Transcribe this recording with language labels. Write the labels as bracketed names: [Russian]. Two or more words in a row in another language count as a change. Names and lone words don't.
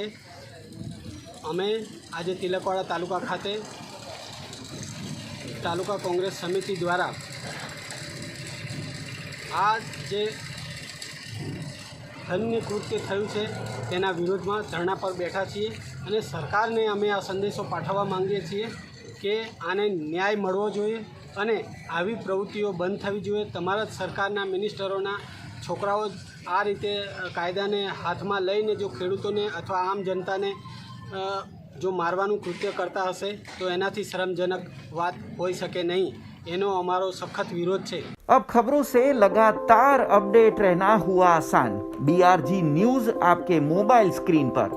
[Gujarati] અમે આજ તિલકવાડા તાલુકા ખાતે તાલુકા કોંગ્રેસ સમિતિ દ્વારા આજ જે ધન્ય કૃત્ય થયું છે તેના વિરોધમાં ધરના પર બેઠા છીએ અને સરકારને અમે આ સંદેશો પાઠવવા માંગીએ છીએ કે આને ન્યાય મળવો જોઈએ અને આવી પ્રવૃત્તિઓ બંધ થવી જોઈએ। તમારા સરકારના મિનિસ્ટરોના છોકરાઓ આ રીતે કાયદાને હાથમાં લઈને જો ખેડૂતોને અથવા આમ જનતાને જો મારવાનું કૃત્ય કરતા હશે તો એનાથી શરમજનક બાત હોઈ શકે નહીં। એનો અમારો સખ્ત વિરોધ છે। [Hindi] अब खबरों से लगातार अपडेट रहना हुआ आसान। BRG न्यूज आपके मोबाइल स्क्रीन पर।